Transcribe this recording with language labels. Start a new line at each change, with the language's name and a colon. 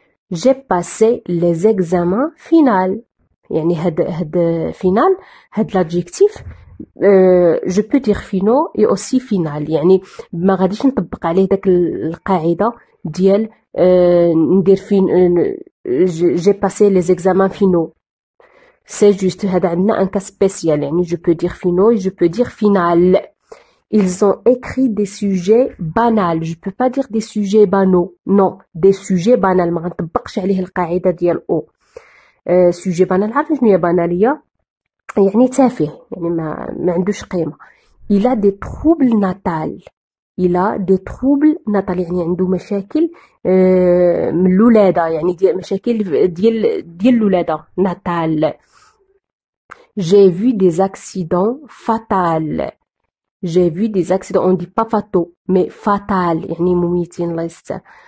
French: J'ai passé les examens finaux. يعني هاد final هاد l'adjectif je peux dire finaux et aussi final
Arabic: يعني ما غاديش نطبق عليه داك القاعده ديال ندير فين
French: j'ai passé les examens finaux c'est juste هذا عندنا un cas spécial يعني je peux dire finaux et je peux dire final. Ils ont écrit des sujets banals. Je peux pas dire des sujets banaux. Non, des sujets banals.
Arabic: ما غنطبقش عليه القاعدة ديال او.
French: sujet banal
Arabic: عارفين شنو هي بانالية؟ يعني تافه، يعني ما عندوش قيمة.
French: Il a des troubles natals. Il a des troubles natals
Arabic: يعني عنده مشاكل من الولادة، يعني ديال مشاكل ديال الولادة natal.
French: J'ai vu des accidents fatals. J'ai vu des accidents, on dit pas fataux, mais fatal,
Arabic: يعني مميتين الله يستر.